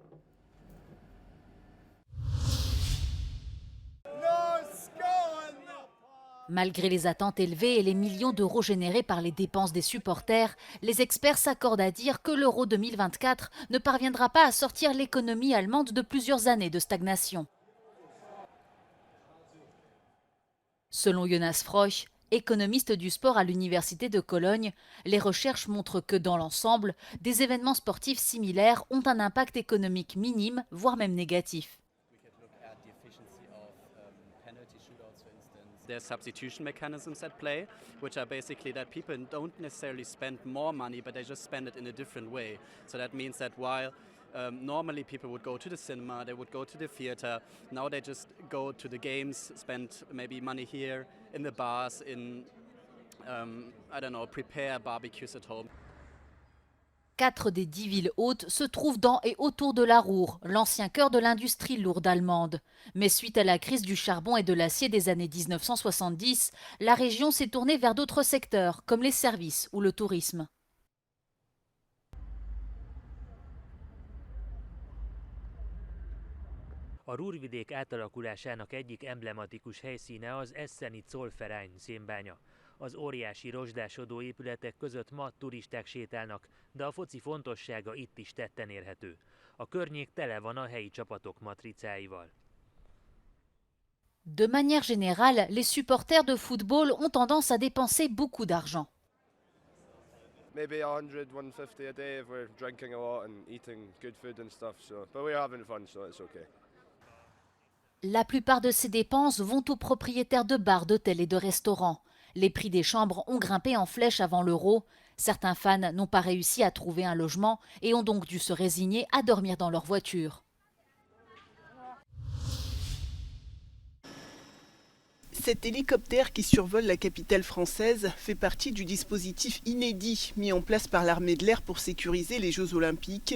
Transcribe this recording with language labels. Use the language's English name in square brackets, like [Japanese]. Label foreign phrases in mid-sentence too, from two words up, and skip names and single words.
[French] Malgré les attentes élevées et les millions d'euros générés par les dépenses des supporters, les experts s'accordent à dire que l'Euro 2024 ne parviendra pas à sortir l'économie allemande de plusieurs années de stagnation. Selon Jonas Freuch, économiste du sport à l'Université de Cologne, les recherches montrent que dans l'ensemble, des événements sportifs similaires ont un impact économique minime, voire même négatif. [English] There's substitution mechanisms at play, which are basically that people don't necessarily spend more money, but they just spend it in a different way. So that means that while normally people would go to the cinema, they would go to the theater, now they just go to the games, spend maybe money here, in the bars, in, I don't know, prepare barbecues at home. [French] 4 des 10 villes hautes se trouvent dans et autour de la Ruhr, l'ancien cœur de l'industrie lourde allemande. Mais suite à la crise du charbon et de l'acier des années 1970, la région s'est tournée vers d'autres secteurs, comme les services ou le tourisme. [Hungarian] A Ruhrvidék átalakulásának egyik emblematikus helyszíne az Esseni-Zollverein szénbánya. Az óriási rozsdásodó épületek között ma turisták sétálnak, de a foci fontossága itt is tetten érhető. A környék tele van a helyi csapatok matricáival. [French] De manière générale, les supporters de football ont tendance à dépenser beaucoup d'argent. [English] Maybe 100, 150 a day if we're drinking a lot and eating good food and stuff. But we're having fun, so it's okay. [French] La plupart de ces dépenses vont aux propriétaires de bars, d'hôtels et de restaurants. Les prix des chambres ont grimpé en flèche avant l'euro. Certains fans n'ont pas réussi à trouver un logement et ont donc dû se résigner à dormir dans leur voiture. Cet hélicoptère qui survole la capitale française fait partie du dispositif inédit mis en place par l'armée de l'air pour sécuriser les Jeux Olympiques.